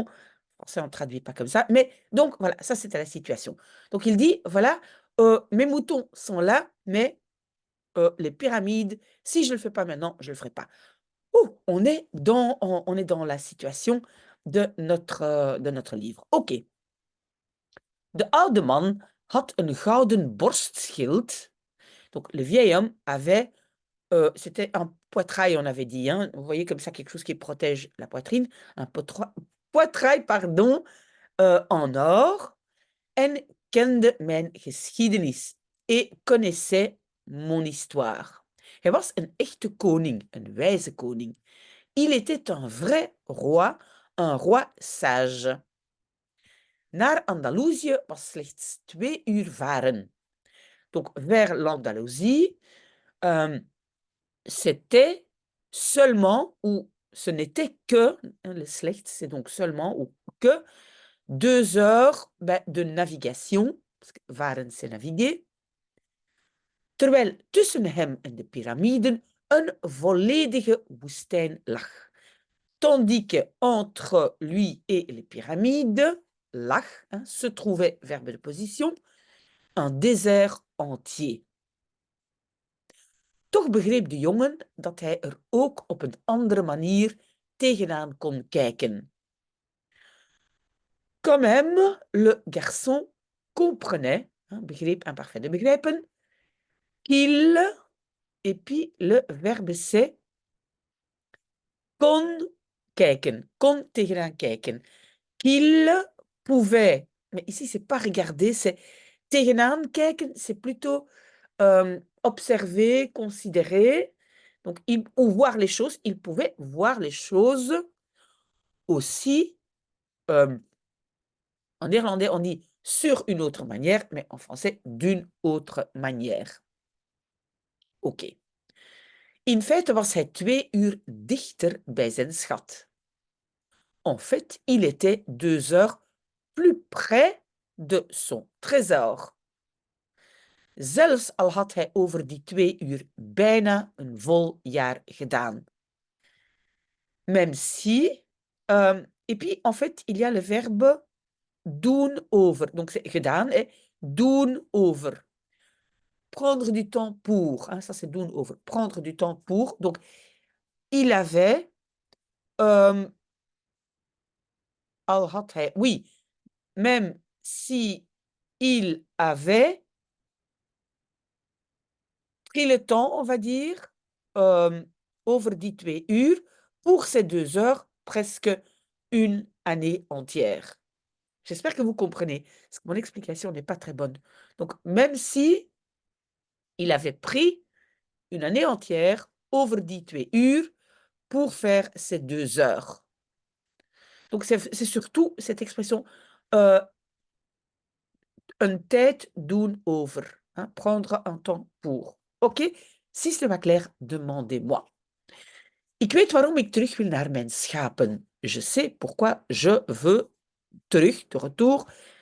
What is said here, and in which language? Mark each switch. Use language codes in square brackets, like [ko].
[fr] En français, on ne traduit pas comme ça. Mais donc, voilà, ça, c'était la situation. Donc, il dit, voilà, mes moutons sont là, mais les pyramides, si je ne le fais pas maintenant, je ne le ferai pas. Ouh, on est dans la situation de notre livre. OK. [nl] De oude man had een gouden borstschild. [fr] Donc, le vieil homme avait, c'était un poitrail, on avait dit, hein. Vous voyez comme ça quelque chose qui protège la poitrine. Un poitrail, pardon, en or. [nl] En kende mijn geschiedenis. [fr] Et connaissait mon histoire. [nl] Hij was een echte koning, een wijze koning. [fr] Il était un vrai roi, un roi sage. [nl] Naar Andalusië was slechts 2 uur varen. [fr] Donc, vers l'Andalousie, c'était seulement, ou ce n'était que, hein, le slechts, c'est donc seulement, ou que 2 heures de navigation, parce que varen, c'est naviguer, [nl] terwijl tussen hem en de piramiden een volledige woestijn lag. [fr] Tandis que entre lui et les pyramides, lag, hein, se trouvait, verbe de position, un désert entier. [nl] Toch begreep de jongen dat hij er ook op een andere manier tegenaan kon kijken. [fr] Quand même, le garçon comprenait, hein, begreep imparfait de begrijpen, qu'il, et puis le verbe c'est kon kijken, kon tegenaan kijken. Qu'il pouvait, mais ici c'est pas regarder, c'est tegenaan kijken, c'est plutôt observer, considérer, donc ou voir les choses, il pouvait voir les choses aussi, en néerlandais on dit sur une autre manière, mais en français d'une autre manière. [nl] Oké. In feite was hij 2 uur dichter bij zijn schat. [fr] En fait, il était 2 heures plus près de son trésor. [nl] Zelfs al had hij over die 2 uur bijna een vol jaar gedaan. [fr] Même si, et puis en fait, il y a le verbe doen over. Donc c'est gedaan, et doen over. Prendre du temps pour, hein, ça c'est doen over. Prendre du temps pour. Donc, il avait, [nl] al had hij, [fr] oui, même si il avait pris le temps, on va dire, [nl] over die 2 uur, [fr] pour ces 2 heures, presque une année entière. J'espère que vous comprenez, parce que mon explication n'est pas très bonne. Donc, même si il avait pris une année entière, [nl] over die 2 uur, [fr] pour faire ces 2 heures. Donc, c'est surtout cette expression, een tijd doen over, hein, prendre un temps pour. OK? Si ce n'est pas clair, demandez-moi. [nl] Ik weet waarom ik terug wil naar mijn schapen. [fr] Je sais pourquoi je veux [nl] terug, [fr] de retour,